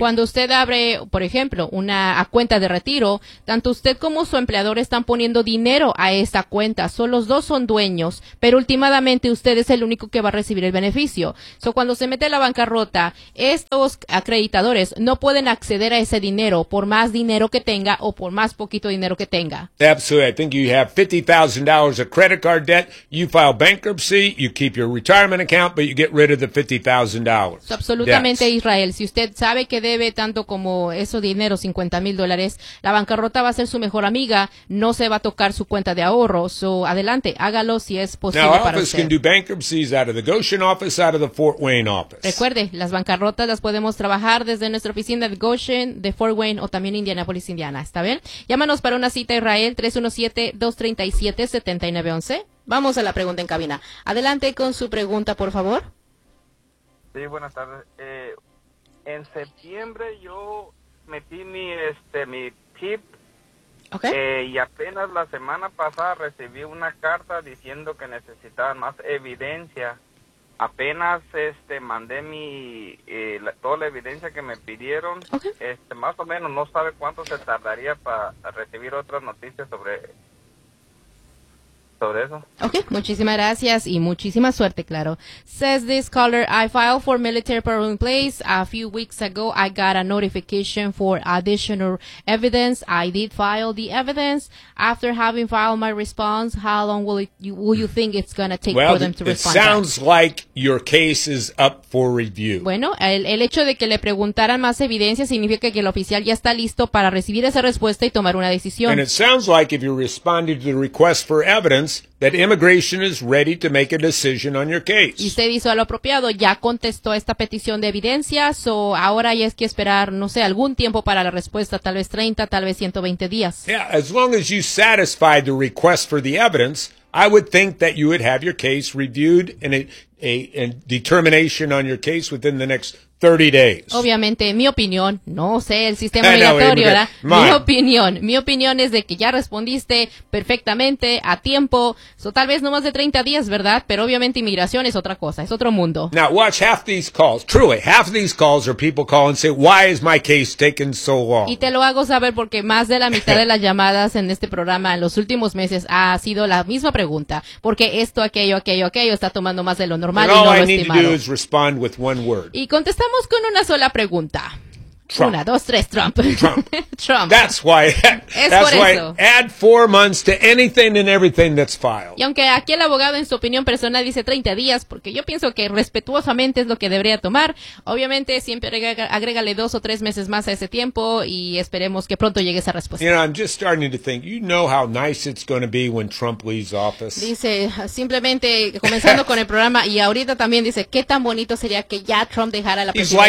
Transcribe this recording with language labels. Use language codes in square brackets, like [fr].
[es] Cuando usted abre, por ejemplo, una cuenta de retiro, tanto usted como su empleador están poniendo dinero a esa cuenta. Solo los dos son dueños, pero últimamente usted es el único que va a recibir el beneficio. So, cuando se mete la bancarrota, estos acreditadores no pueden acceder a ese dinero por más dinero que tenga o por más poquito dinero que tenga. [en] Absolutely. I think you have $50,000 of credit card debt. You file bankruptcy, you keep your retirement account, but you get rid of the $50,000. [es] Absolutamente, debts. Israel. Si usted sabe que debe tanto como eso dinero, $50,000, la bancarrota va a ser su mejor amiga. No se va a tocar su cuenta de ahorro. So, adelante, hágalo si es posible para usted. [en] Now, office can do bankruptcies out of the Goshen office, out of the Fort Wayne office. [es] Recuerde, las bancarrotas las podemos trabajar desde nuestra oficina de Goshen, de Fort Wayne, o también Indianapolis, Indiana. ¿Está bien? Llámanos para una cita, Israel, 317-237-7911. Vamos a la pregunta en cabina. Adelante con su pregunta, por favor. Sí, buenas tardes. En septiembre yo metí mi PIP. [en] Okay. [es] Y apenas la semana pasada recibí una carta diciendo que necesitaban más evidencia. Apenas mandé toda la evidencia que me pidieron. [en] Okay. [es] Más o menos, no sabe cuánto se tardaría para recibir otras noticias sobre eso. Okay, muchísimas gracias y muchísima suerte, claro. [en] Says this caller, I filed for military parole in place a few weeks ago. I got a notification for additional evidence. I did file the evidence. After having filed my response, how long will you think it's going to take for them to respond? Well, it sounds like your case is up for review. [es] Bueno, el hecho de que le preguntaran más evidencia significa que el oficial ya está listo para recibir esa respuesta y tomar una decisión. [en] And it sounds like if you responded to the request for evidence, that immigration is ready to make a decision on your case. [es] Y usted hizo lo apropiado, ya contestó esta petición de evidencias, o ahora hay que esperar, no sé, algún tiempo para la respuesta, tal vez 30, tal vez 120 días. [en] Yeah, as long as you satisfy the request for the evidence, I would think that you would have your case reviewed and a determination on your case within the next 30 days. [es] Obviamente, mi opinión, no sé, el sistema migratorio, ¿verdad? Mi opinión es de que ya respondiste perfectamente, a tiempo, o tal vez no más de 30 días, ¿verdad? Pero obviamente inmigración es otra cosa, es otro mundo. [en] Now, watch half these calls. Truly, half these calls are people calling and say, why is my case taking so long? [es] Y te lo hago saber porque más de la mitad de las llamadas en este programa en los últimos meses ha sido la misma pregunta. Porque esto, aquello, está tomando más de lo normal y no lo estimado. [en] All I need to do is respond with one word. [es] Y contestamos con una sola pregunta. Trump. Una, dos, tres, Trump. Trump. Trump. [en] That's why. That's why. Add 4 months to anything and everything that's filed. [es] Y aunque aquí el abogado, en su opinión personal, dice 30 días, porque yo pienso que respetuosamente es lo que debería tomar, obviamente siempre agrégale 2 o 3 meses más a ese tiempo y esperemos que pronto llegue esa respuesta. [en] You know, I'm just starting to think, you know how nice it's going to be when Trump leaves office. [es] Dice, simplemente comenzando con el programa, y ahorita también dice, qué tan bonito sería que ya Trump dejara la presidencia.